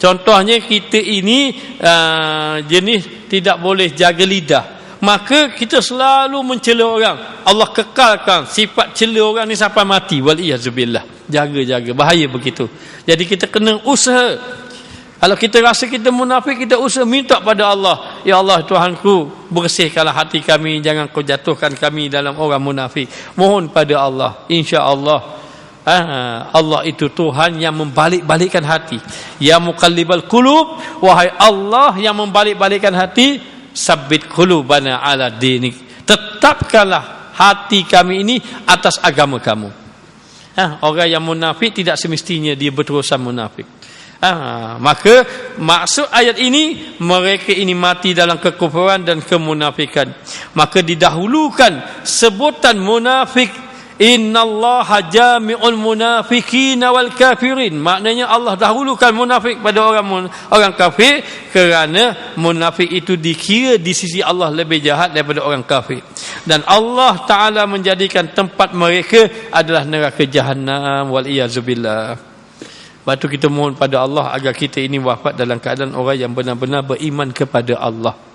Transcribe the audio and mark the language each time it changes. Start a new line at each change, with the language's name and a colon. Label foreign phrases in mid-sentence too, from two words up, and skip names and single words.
Malay: Contohnya kita ini jenis tidak boleh jaga lidah, maka kita selalu mencela orang. Allah kekalkan sifat cela orang ni sampai mati.
Arabic: والعياذ بالله.
Malay: Jaga-jaga, bahaya begitu. Jadi kita kena usaha. Kalau kita rasa kita munafik, kita usaha minta pada Allah, ya Allah Tuhanku, bersihkanlah hati kami, jangan kau jatuhkan kami dalam orang munafik. Mohon pada Allah, insya-Allah. Allah itu Tuhan yang membalik-balikkan hati.
Arabic: يا مقلب القلوب,
Malay: wahai Allah yang membalik-balikkan hati,
Arabic: ثبت قلوبنا على دينك.
Malay: Tetapkanlah hati kami ini atas agama kamu. Orang yang munafik tidak semestinya dia berterusan munafik. Maka maksud ayat ini, mereka ini mati dalam kekufuran dan kemunafikan. Maka didahulukan sebutan munafik,
Arabic: إن الله جامع المنافقين والكافرين.
Malay: Maknanya Allah dahulukan munafik pada orang kafir, kerana munafik itu dikira di sisi Allah lebih jahat daripada orang kafir. Dan Allah Ta'ala menjadikan tempat mereka adalah neraka Jahannam.
Arabic: والعياذ بالله.
Malay: Lepas tu kita mohon pada Allah agar kita ini wafat dalam keadaan orang yang benar-benar beriman kepada Allah.